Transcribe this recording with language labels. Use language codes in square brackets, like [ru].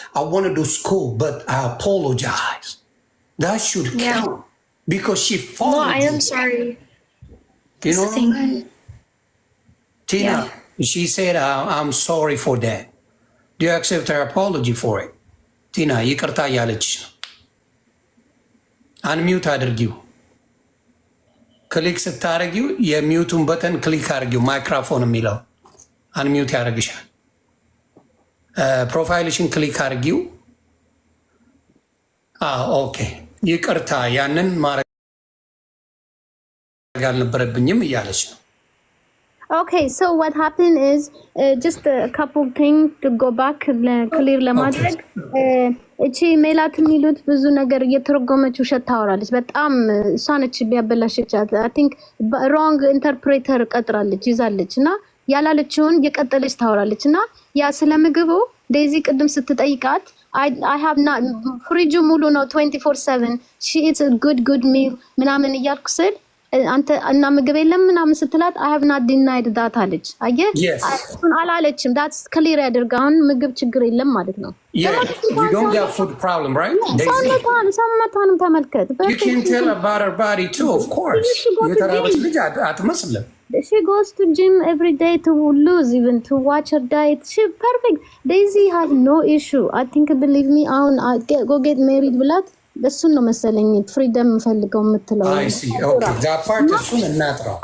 [en] I want to do school, but I apologize. That should count because she followed. No, I am sorry. You know what I mean? Tina, she said, I'm sorry for that. Do you accept her apology for it? [am] Tina, ይቅርታ እያለችሽ ነው። አንሚዩት አድርጊው። ክሊክ ስታደርጊው የሚዩቱን በተን ክሊክ አድርጊው። ማይክሮፎን የሚለው አንሚዩት ያደርግሻል። ፕሮፋይልሽን ክሊክ አድርጊው። ኦኬ ይቅርታ፣ ያንን ማድረግ አልነበረብኝም እያለች ነው። [en] Okay, so what happened is just a couple things to go back clear [am] ለማድረግ እቺ ሜላት የሚሉት ብዙ ነገር እየተረጎመች ውሸት ታወራለች። በጣም እሷ ነች ቢያበላሽቻት። [en] I think wrong interpreter [am] ቀጥራለች ይዛለች እና ያላለችውን እየቀጠለች ታወራለች እና ያ ስለምግቡ ዴዚ ቅድም ስትጠይቃት [en] I have not [am] ፍሪጁ ሙሉ ነው [en] 24/7 she eats a good meal [am] ምናምን እያልኩ ስል አንተ እና ምግብ የለም ምናምን ስትላት [en] I have not denied that [am] አለች። አየህ እሱን አላለችም። [en] that's clear [am] ያደርጋ አሁን ምግብ ችግር የለም ማለት ነው። [en] you don't have food problem, right? [am] ሰውነቷንም ተመልከት። [en] you can tell about her body too, of course. [am] የተራበች ልጅ አትመስልም። [en] She goes to gym every day to lose, even to watch her diet. She perfect. Daisy has no issue. I think, believe me, go get married [am] ብላት እሱን ነው መሰለኝ ፍሪደም ፈልገው የምትለው። አይ ሲ ኦኬ [en] that part [am] እሱን እናጥራው።